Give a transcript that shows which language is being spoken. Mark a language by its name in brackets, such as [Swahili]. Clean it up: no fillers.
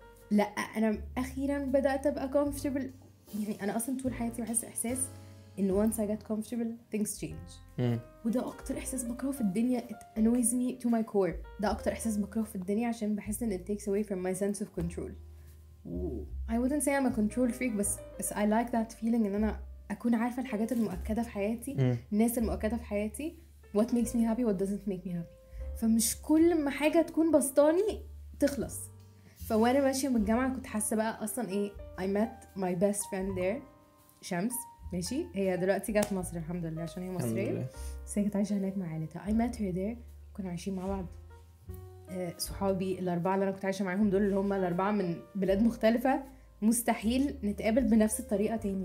[Arabic] لا انا اخيرا بدات ابقى comfortable. يعني انا اصلا طول حياتي بحس احساس ان [English] once I get comfortable things change. [Arabic] وده اكتر احساس بكرهه في الدنيا. [English] it annoys me to my core. [Arabic] ده اكتر احساس بكرهه في الدنيا عشان بحس ان [English] it takes away from my sense of control. I wouldn't say I'm a control freak بس I like that feeling [Arabic] ان انا اكون عارفه الحاجات المؤكده في حياتي، [English] الناس المؤكده في حياتي، what makes me happy what doesn't make me happy. [Arabic] فمش كل ما حاجه تكون بسطاني تخلص. فوانا ماشيه من الجامعه كنت حاسه بقى اصلا ايه [English] I met my best friend there [Arabic] شمس. ماشي هي دلوقتي جات مصر الحمد لله عشان هي مصريه، بس هي كانت عايشه هناك مع عيلتها. [English] I met her there. [Arabic] كنا عايشين مع بعض. صحابي الاربعه اللي انا كنت عايشه معاهم دول اللي هم الاربعه من بلاد مختلفه، مستحيل نتقابل بنفس الطريقه تاني.